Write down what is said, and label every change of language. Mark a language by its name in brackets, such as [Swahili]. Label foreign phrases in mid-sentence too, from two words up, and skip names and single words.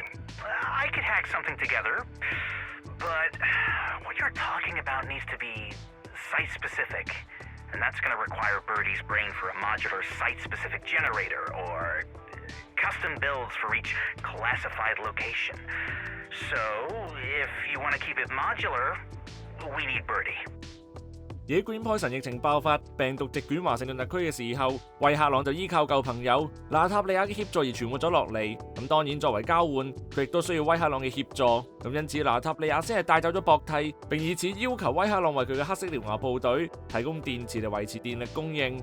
[English] I could hack something together, but what you're talking about needs to be site-specific. And that's going to require Birdie's brain for a modular site-specific generator, or custom builds for each classified location. So, if you want to keep it modular, we need Birdie. [Cantonese] 而喺 Green Poison 疫情爆發、病毒席捲華盛頓特區嘅時候，威克朗就依靠舊朋友娜塔莉亞嘅協助而存活咗落嚟。咁當然作為交換，佢亦都需要威克朗嘅協助。咁因此娜塔莉亞先係帶走咗博替，並以此要求威克朗為佢嘅黑色獠牙部隊提供電池嚟維持電力供應。